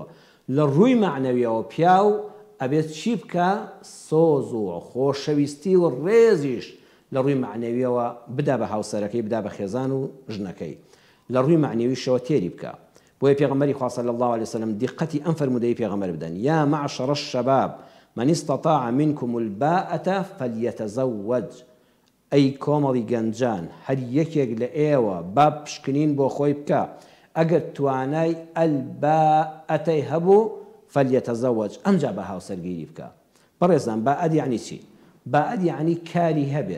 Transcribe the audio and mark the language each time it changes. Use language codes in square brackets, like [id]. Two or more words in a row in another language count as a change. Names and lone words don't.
[ckb] لە ڕووی معنەویەوە پیاو ئەبێت چی بکە؟ سۆز و خۆشەویستی و ڕێزیش لە ڕووی معنەویەوە بدا بە هاوسەرەکەی، بدا بە خێزان و ژنەکەی، لە ڕووی معنەویشەوە تێری بکە. بۆیە پێغەمبەری خوا [ar] صلی الله عليه وسلم [ckb] دقەتی ئەم فەرمودەی پێغەمبەر بدەن: [ar] یا معشر الشباب من استطاع منكم الباءة فليتزوج. [ckb] ئەی کۆمەڵی گەنجان هەر یەکێک لە ئێوە با پشکنین بۆ خۆی بکە، ئەگەر توانای ئەلباءەتەی هەبوو فليتزوج، ئەمجا بە هاوسەرگیری بکە. بەڕێزان باءەت یعنی چی؟ باءەت یعنی کاری هەبێ.